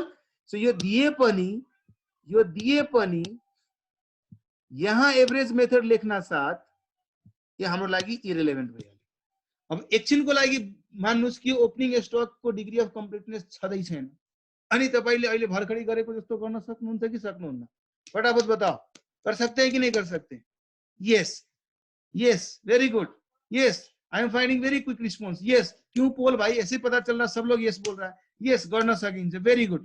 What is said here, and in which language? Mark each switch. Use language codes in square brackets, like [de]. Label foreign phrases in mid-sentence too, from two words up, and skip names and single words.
[ne] सो यो दिए पनि यहाँ [en] average method [ne] लेख्न साथ यो हाम्रो लागि इरेलेभेन्ट भइहाल्यो. अब एकछिनको लागि मान्नुस् कि [en] opening stock [ne] को [en] degree of completeness [ne] छँदै छैन, अनि तपाईले अहिले भर्खरै गरेको जस्तो गर्न सक्नुहुन्छ कि सक्नुहुन्न? [hi] फटाफट बताओ. कर सकते हैं कि नहीं कर सकते? [en] Yes yes, very good. Yes, I am finding very quick response. यस. [hi] क्यों पोल भाई, ऐसे पता चल रहा सब लोग यस बोल रहा है. [ne] यस, गर्न सकिन्छ. [en] very good.